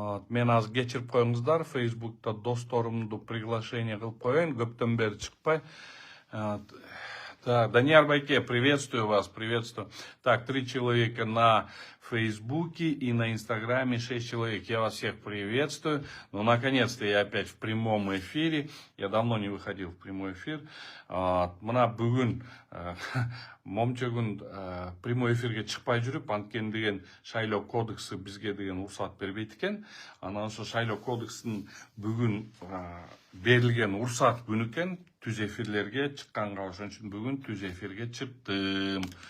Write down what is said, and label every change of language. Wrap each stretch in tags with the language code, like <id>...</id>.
<ky>Мен аз кечирип коюңуздар, Фейсбукта досторумду приглашение кылып коюн, көптөн бери чыкпай.</ky> <ru>Так, Данияр Байке, приветствую вас, приветствую. Так, 3 человека на Фейсбуке и на Инстаграме 6 человек. Я вас всех приветствую. Ну, наконец-то я опять в прямом эфире. Я давно не выходил в прямой эфир.</ru> <ky>Мына бүгін момчөгүн</ky> <ru>прямой эфирге</ru> <ky>чыкпай жүрүп, анткени деген шайлоо кодекси бизге деген уруксат бербейт экен. Анан ошо шайлоо кодексинин бүгүн берилген уруксат күнү экен. Түз эфирлерге чыкканга, ошон үчүн бүгүн түз эфирге чыктым.</ky>